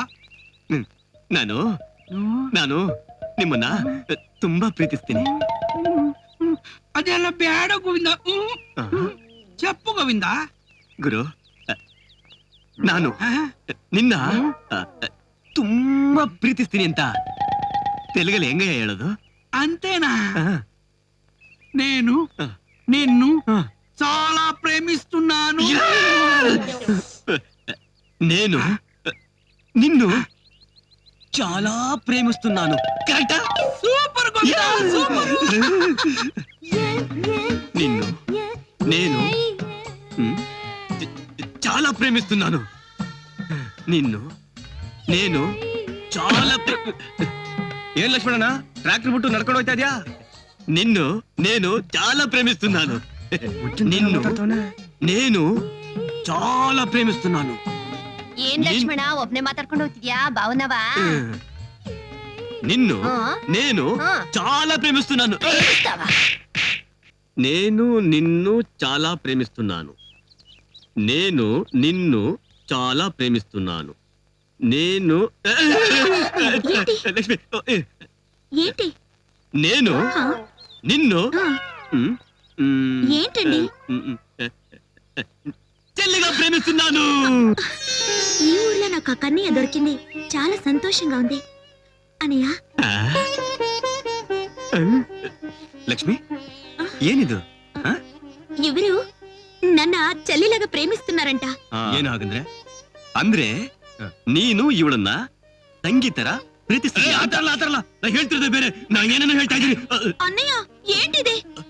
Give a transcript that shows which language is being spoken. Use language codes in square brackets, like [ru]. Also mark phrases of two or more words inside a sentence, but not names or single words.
[kn] ನಾನು ನಾನು ನಿಮ್ಮನ್ನ ತುಂಬಾ ಪ್ರೀತಿಸ್ತೀನಿ. ಅದೆಲ್ಲ ಬೇಡ ಗೋವಿಂದ. చెప్పు ಗೋವಿಂದ. ಗುರು, ನಾನು ನಿನ್ನ ತುಂಬಾ ಪ್ರೀತಿಸ್ತೀನಿ ಅಂತ ತೆಲುಗಲ್ಲಿ ಹೆಂಗ ಹೇಳೋದು? [te] అంతేనా? నేను నిన్ను చాలా ప్రేమిస్తున్నాను. నేను నిన్ను చాలా ప్రేమిస్తున్నాను. కరెక్టా? సూపర్ ಗೋವಿಂದ, సూపర్. నిన్ను నేను చాలా ప్రేమిస్తున్నాను. నిన్ను నేను చాలా [kn] ಏನ್ ಲಕ್ಷ್ಮಣ, ಟ್ರ್ಯಾಕ್ಟರ್ ಬಿಟ್ಟು ನಡ್ಕೊಂಡು ಹೋಗ್ತಾ ಇದ್ಯಾ? [te] నిన్ను నేను చాలా ప్రేమిస్తున్నాను. నిన్ను నేను చాలా ప్రేమిస్తున్నాను. [kn] ಏನ್ ಲಕ್ಷ್ಮಣ ಒಬ್ನೇ ಮಾತಾಡ್ಕೊಂಡು ಹೋಗ್ತಿದ್ಯಾ ಭಾವನವಾ? [te] నిన్ను ఆ? నేను ఆ. చాలా ప్రేమిస్తున్నాను. నేను నిన్ను చాలా ప్రేమిస్తున్నాను. నేను నిన్ను చాలా ప్రేమిస్తున్నాను. నేను లక్ష్మి, ఏంటి నేను నిన్ను ఏంటండి? చెల్లిగా ప్రేమిస్తున్నాను. ఈ ఊర్లో నాకు ఆ కన్నయ్య దొరికింది, చాలా సంతోషంగా ఉంది అనయ్య. లక్ష్మి, [kn] ಏನಿದು? ಇವರು ನನ್ನ [te] చెల్లిలాగ ప్రేమిస్తున్నారంట. [kn] ಏನು ಹಾಗಂದ್ರೆ? ಅಂದ್ರೆ ನೀನು ಇವಳನ್ನ ತಂಗಿ ತರ ಪ್ರೀತಿಸ್ತೀಯ? ಆತರಲ್ಲ, ನಾ ಹೇಳ್ತಿರೋದೇ ಬೇರೆ. ನಾ ಏನೇನೋ ಹೇಳ್ತಾ ಇದ್ದೀನಿ. [te] ಅಣ್ಣಯ್ಯ ఏంటిది?